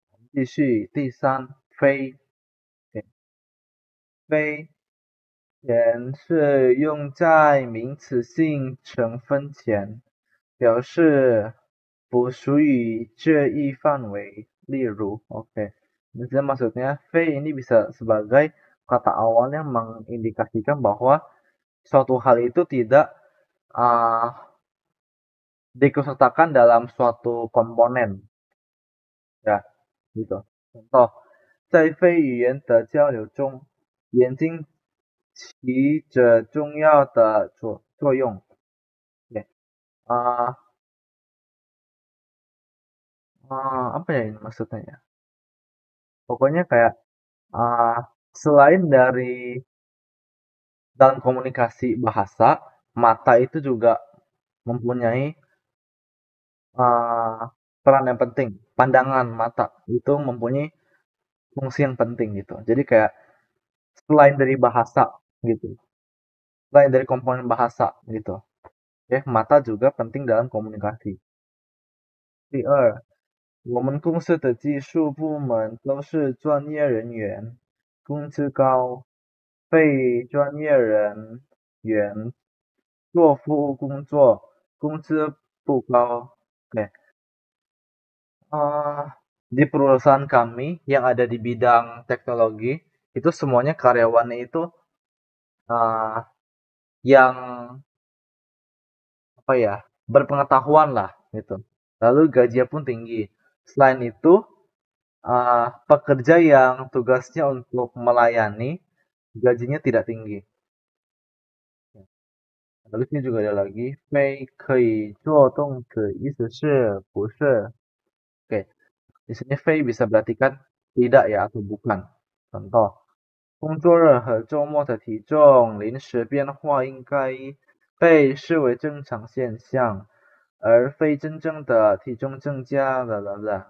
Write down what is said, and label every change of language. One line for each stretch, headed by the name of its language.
Chinese: 继续，第三，非，非前是用在名词性成分前，表示不属于这一范围。例如，oke.
Indonesian: Jadi maksudnya V ini bisa sebagai kata awal yang mengindikasikan bahwa suatu hal itu tidak dikhususkan dalam suatu komponen. Ya, gitu.
Chinese: Contoh, 在非语言的交流中，眼睛起着重要的作用。
Indonesian: Apa ya ini maksudnya ya? Pokoknya kayak selain dari dalam komunikasi bahasa, mata itu juga mempunyai peran yang penting. Pandangan mata itu mempunyai fungsi yang penting gitu. Jadi kayak selain dari bahasa gitu, selain dari komponen bahasa gitu, ya mata juga penting dalam komunikasi.
Chinese: 第二，我们公司的技术部门都是专业人员，工资高，非专业人员做服务工作，工资不高。
Indonesian: Oke. Ah, di perusahaan kami yang ada di bidang teknologi, itu semuanya karyawannya itu ah, yang apa ya, berpengetahuan lah gitu. Lalu gajinya pun tinggi. Selain itu, pekerja yang tugasnya untuk melayani, gajinya tidak tinggi. Lalu sini juga ada lagi,
Chinese: 非可以做动词，意思是不是?
Indonesian: Oke, di sini 非 bisa berarti kan tidak ya atau bukan.
Chinese: Contoh, 工作日和周末的体重临时变化应该被视为正常现象，而非真正的体重增加了。